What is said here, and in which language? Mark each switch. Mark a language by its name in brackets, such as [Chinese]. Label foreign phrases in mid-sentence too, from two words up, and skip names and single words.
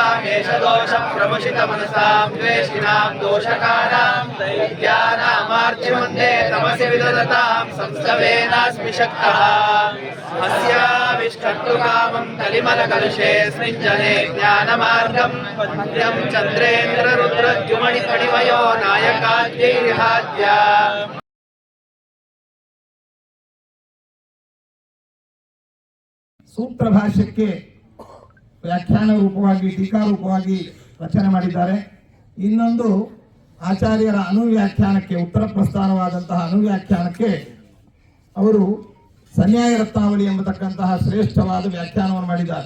[Sanskrit] क्लेशदोषप्रमुषितमनसां द्वेषिणां दोषकारां दैत्यानामार्च्यमन्दे तमसि विदधतां संस्तवेनास्मि शक्तः अस्याविष्कर्तुकामं कलिमलकलुषेऽस्मिन् जने ज्ञानमार्गं पद्यं चन्द्रेन्द्ररुद्रद्युमणिफणिमयो नायकाद्यैर्हाद्य [Kannada] सूत्र भाष्यಕ್ಕೆ ವ್ಯಾಖ್ಯಾನ ರೂಪವಾಗಿ ಟೀಕಾ ರೂಪವಾಗಿ ರಚನೆ ಮಾಡಿದ್ದಾರೆ. ಇನ್ನೊಂದು ಆಚಾರ್ಯರ ಅನುವ್ಯಾಖ್ಯಾನಕ್ಕೆ ಉತ್ತರ ಪ್ರಸ್ಥಾನವಾದಂತಹ ಅನುವ್ಯಾಖ್ಯಾನಕ್ಕೆ ಅವರು ಸನ್ಯಾಯ ರತ್ನಾವಳಿ ಎಂಬತಕ್ಕಂತಹ ಶ್ರೇಷ್ಠವಾದ ವ್ಯಾಖ್ಯಾನವನ್ನು ಮಾಡಿದ್ದಾರೆ.